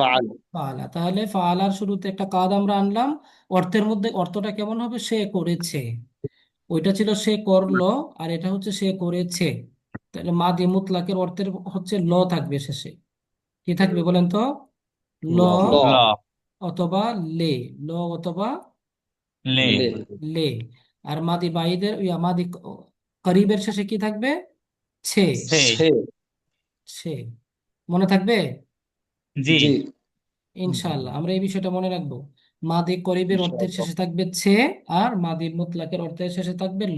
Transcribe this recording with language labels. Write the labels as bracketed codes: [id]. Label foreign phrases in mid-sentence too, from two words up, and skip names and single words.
[bn] ফাআল। ফাআলা। তাহলে ফাআলার শুরুতে একটা কাদ আমরা আনলাম, অর্থের মধ্যে অর্থটা কেমন হবে? সে করেছে। ওইটা ছিল সে করলো, আর এটা হচ্ছে সে করেছে। তাহলে মাদি মুতলাকের অর্থের হচ্ছে ল থাকবে শেষে। কি থাকবে বলেন তো? ল ল ল অথবা লে, ল অথবা লে লে লে। আর মাদি বাইদের মাদি করিবের শেষে কি থাকবে? ছে, সে সে ছে। মনে থাকবে জি জি ইনশাআল্লাহ। আমরা এই বিষয়টা মনে রাখবো। মাদি করিবের অর্থের ইনশাআল্লাহ শেষে থাকবে ছে, আর মাদি মুতলাকের অর্থের শেষে থাকবে ল।